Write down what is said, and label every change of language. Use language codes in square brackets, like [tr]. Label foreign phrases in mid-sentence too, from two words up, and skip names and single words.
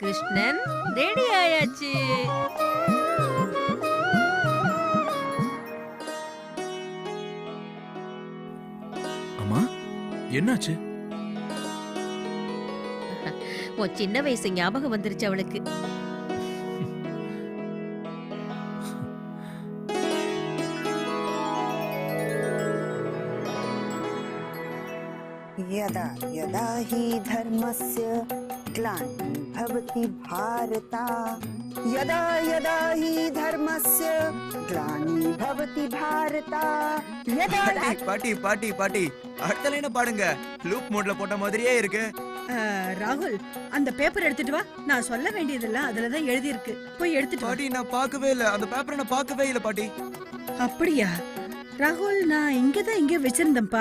[ta] கிருஷ்ணன் ரெடி ஆயாச்சு. அம்மா என்னாச்சு? உன் சின்ன வயசு ஞாபகம் வந்துருச்சு அவளுக்கு. [sa] यदा यदा हि धर्मस्य ग्लानिर्भवति भारत यदा यदा हि धर्मस्य ग्लानिर्भवति भारत यदा [ta] பாட்டி பாட்டி பாட்டி அடுத்த லைனை பாடுங்க. லூப் மோட்ல போட்ட மாதிரியே இருக்கு. ராகுல், அந்த பேப்பர் எடுத்துட்டு வா. நான் சொல்ல வேண்டியதெல்லாம் அதுலதான் எழுதி இருக்கு. போய் எடுத்துட்டு வா. பாட்டி நான் பார்க்கவே இல்ல, அந்த பேப்பரை நான் பார்க்கவே இல்ல பாட்டி. அப்படியா ராகுல்? நான் இங்க வச்சிருந்தேன்ப்பா.